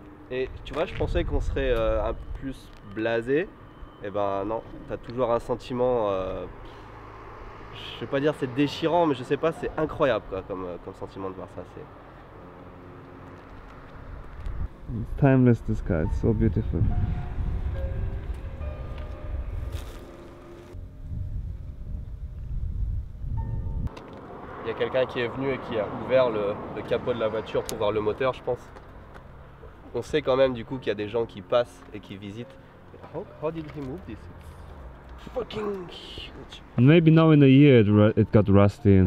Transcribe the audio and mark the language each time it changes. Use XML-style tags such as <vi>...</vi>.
<fr>Et tu vois, je pensais qu'on serait un peu plus blasé. Et ben non, tu as toujours un sentiment, je vais pas dire c'est déchirant, mais je sais pas, c'est incroyable quoi, comme sentiment de voir ça.</fr> <en>It's timeless, this sky, it's so beautiful.</en> <fr>Il y a quelqu'un qui est venu et qui a ouvert le capot de la voiture pour voir le moteur, je pense. On sait quand même du coup qu'il y a des gens qui passent et qui visitent.</fr> <en>How did he move this? It's fucking huge. Maybe now in a year it got rusty and</en>